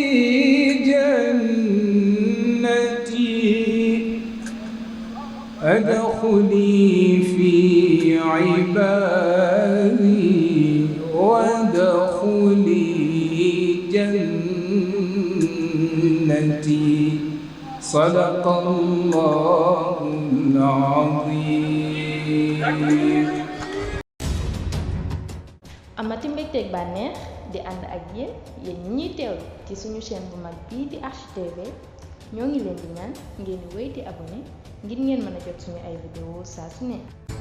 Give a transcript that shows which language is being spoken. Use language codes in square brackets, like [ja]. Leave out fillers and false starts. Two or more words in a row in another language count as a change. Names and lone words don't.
[ar] جنتي ادخلي في عبادي وادخلي جنتي صدق الله العظيم. [wo] amati mbégteeg bànneex di ànd ak yéen ñi teewlu ci suñu chaîne bu mag bii di HTV ñoo ngi leen di ñaan ngeen wéy di abonné ngir ngeen mën a jot suñu ay vidéo saa su ne.